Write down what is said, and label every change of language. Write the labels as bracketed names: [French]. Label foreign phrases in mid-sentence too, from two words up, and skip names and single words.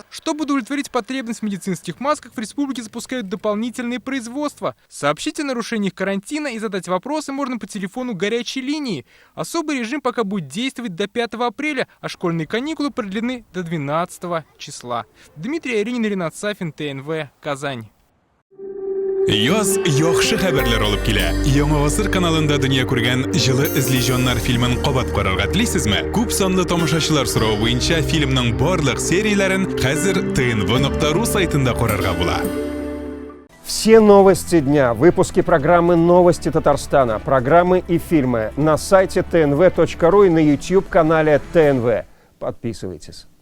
[Russian] Чтобы удовлетворить потребность в медицинских масках, в республике запускают дополнительные производства. Сообщить о нарушениях карантина и задать вопросы можно по телефону горячей линии. Особый режим пока будет действовать до 5 апреля, а школьные каникулы продлены до 12 числа. Дмитрий Аринин, Ренат Сафин, ТНВ, Казань. [Tatar] Яз яхшы хәбәрләр алып килә. Яңа гасыр каналында дөнья күргән җылы эзле фильмын кабат карарга телисезме? Күп санлы тамашачылар соравы буенча фильмның барлык серияләрен хәзер tnv.ru сайтында карарга була. [Russian] Все новости дня, выпуски программы «Новости Татарстана», программы и фильмы на сайте tnv.ru и на YouTube-канале ТНВ. Подписывайтесь.